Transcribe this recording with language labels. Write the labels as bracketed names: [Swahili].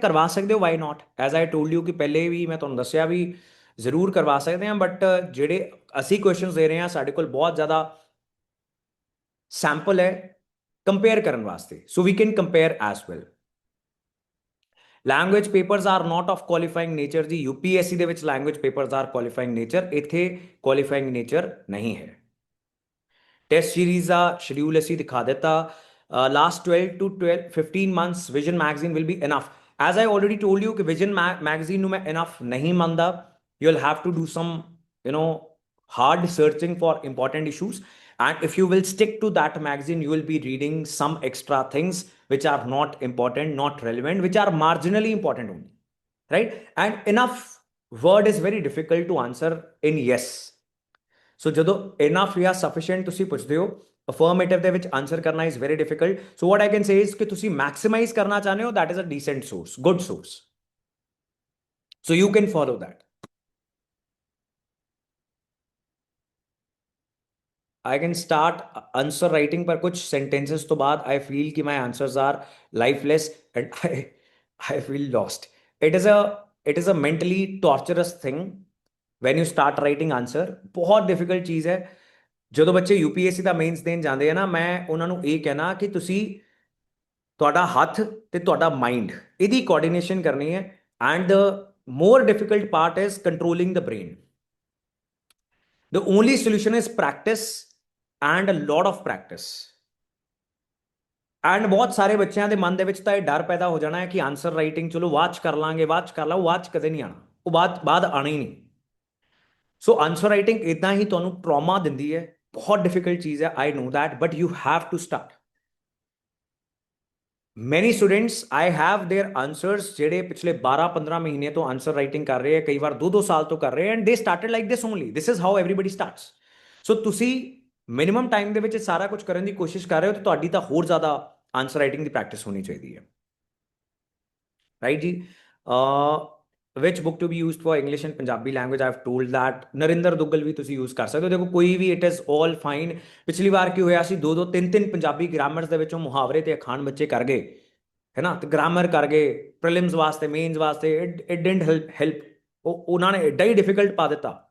[Punjabi] ਕਰਵਾ ਸਕਦੇ ਹੋ, [English] Why not? As I told you [Punjabi] ਕਿ ਪਹਿਲੇ ਵੀ ਮੈਂ ਤੁਹਾਨੂੰ ਦੱਸਿਆ ਵੀ ਜ਼ਰੂਰ ਕਰਵਾ ਸਕਦੇ ਹਾਂ, ਬਟ ਜਿਹੜੇ ਅਸੀਂ ਕੁਐਸਚਨਸ ਦੇ ਰਹੇ ਹਾਂ ਸਾਡੇ ਕੋਲ ਬਹੁਤ ਜ਼ਿਆਦਾ ਸੈਂਪਲ ਹੈ ਕੰਪੇਅਰ ਕਰਨ ਵਾਸਤੇ, [English] So we can compare as well. Language papers are not of qualifying nature ਜੀ। UPSC ਦੇ ਵਿੱਚ language papers are qualifying nature, [Punjabi] ਇੱਥੇ ਕੁਆਲੀਫਾਈਂਗ ਨੇਚਰ ਨਹੀਂ ਹੈ। [Hindi] टेस्ट सीरीज का शेड्यूल असी दिखा देता। Last 12 to 15 months vision magazine will be enough. [English] as I already told you [Hindi] कि विजन मैगजीन मैं इनफ नहीं मानता। [English] You will have to do some hard searching for important issues, and if you will stick to that magazine you will be reading some extra things which are not important, not relevant, which are marginally important only, right? And enough word is very difficult to answer in yes। [Punjabi] ਸੋ ਜਦੋਂ enough ਜਾਂ sufficient ਤੁਸੀਂ ਪੁੱਛਦੇ ਹੋ, affirmative ਦੇ ਵਿੱਚ answer ਕਰਨਾ [English] Is very difficult. So what I can say is [Punjabi] ਕਿ ਤੁਸੀਂ ਮੈਕਸਿਮਾਈਜ਼ ਕਰਨਾ ਚਾਹੁੰਦੇ ਹੋ, [English] That is a decent source, good source, so you can follow that. I can start answer writing, [Hindi] पर कुछ सेंटेंसेस तो बाद [English] I feel कि my answers are lifeless and I feel lost. It is a mentally torturous thing when you start writing answer. [Hindi] बहुत difficult चीज़ है। [Punjabi] ਜਦੋਂ ਬੱਚੇ UPSC ਦਾ mains ਦੇਣ ਜਾਂਦੇ ਆ ਨਾ, ਮੈਂ ਉਹਨਾਂ ਨੂੰ ਇਹ ਕਹਿਣਾ ਕਿ ਤੁਸੀਂ ਤੁਹਾਡਾ ਹੱਥ ਤੇ ਤੁਹਾਡਾ ਮਾਈਂਡ ਇਹਦੀ ਕੋਆਰਡੀਨੇਸ਼ਨ ਕਰਨੀ ਹੈ, [English] And the more difficult part is controlling the brain. The only solution is practice and a lot of practice. [Punjabi] And ਬਹੁਤ ਸਾਰੇ ਬੱਚਿਆਂ ਦੇ ਮਨ ਦੇ ਵਿੱਚ ਤਾਂ ਇਹ ਡਰ ਪੈਦਾ ਹੋ ਜਾਣਾ ਹੈ ਕਿ ਆਨਸਰ ਰਾਈਟਿੰਗ ਚਲੋ ਬਾਅਦ ਚ ਕਰ ਲਾਂਗੇ, ਬਾਅਦ ਚ ਕਰ ਲਾ, ਉਹ ਬਾਅਦ ਚ ਕਦੇ ਨਹੀਂ ਆਣਾ, ਉਹ ਬਾਅਦ ਆਣਾ ਹੀ ਨਹੀਂ। ਸੋ ਆਨਸਰ ਰਾਈਟਿੰਗ ਇਦਾਂ ਹੀ ਤੁਹਾਨੂੰ ਟਰਾਮਾ ਦਿੰਦੀ ਹੈ, [Hindi] बहुत डिफिकल्ट चीज है, [English] I know that, but you have to start. [Hindi] Many students I have their answers जेडे पिछले 12-15 महीने तो आंसर राइटिंग कर रहे हैं, कई बार 2-2 साल तो कर रहे हैं, [English] And they started like this only. This is how everybody starts. [Punjabi] सो ਤੁਸੀਂ ਮਿਨੀਮਮ ਟਾਈਮ ਦੇ ਵਿੱਚ ਸਾਰਾ ਕੁਝ ਕਰਨ ਦੀ ਕੋਸ਼ਿਸ਼ ਕਰ ਰਹੇ ਹੋ, ਤਾਂ ਤੁਹਾਡੀ ਤਾਂ ਹੋਰ ਜ਼ਿਆਦਾ ਆਨਸਰ ਰਾਈਟਿੰਗ ਦੀ ਪ੍ਰੈਕਟਿਸ ਹੋਣੀ ਚਾਹੀਦੀ ਹੈ, ਰਾਈਟ ਜੀ। [English] which book to be used for English and Punjabi language? I've told that [Punjabi] Narendra Duggal ਵੀ ਤੁਸੀਂ ਯੂਜ਼ ਕਰ ਸਕਦੇ ਹੋ। ਦੇਖੋ ਕੋਈ ਵੀ, [English] It is all fine. [Punjabi] ਪਿਛਲੀ ਵਾਰ ਕੀ ਹੋਇਆ ਸੀ, 2-2 3-3 ਪੰਜਾਬੀ ਗ੍ਰਾਮਰਸ ਦੇ ਵਿੱਚੋਂ ਮੁਹਾਵਰੇ ਤੇ ਅਖਾਣ ਬੱਚੇ ਕਰ ਗਏ, ਹੈ ਨਾ, ਤੇ ਗ੍ਰਾਮਰ ਕਰ ਗਏ ਪ੍ਰੀਲਿਮਸ ਵਾਸਤੇ, ਮੇਨਸ ਵਾਸਤੇ। [English] It didn't help. [Punjabi] ਉਹਨਾਂ ਨੇ ਐਡਾ ਹੀ ਡਿਫਿਕਲਟ ਪਾ ਦਿੱਤਾ।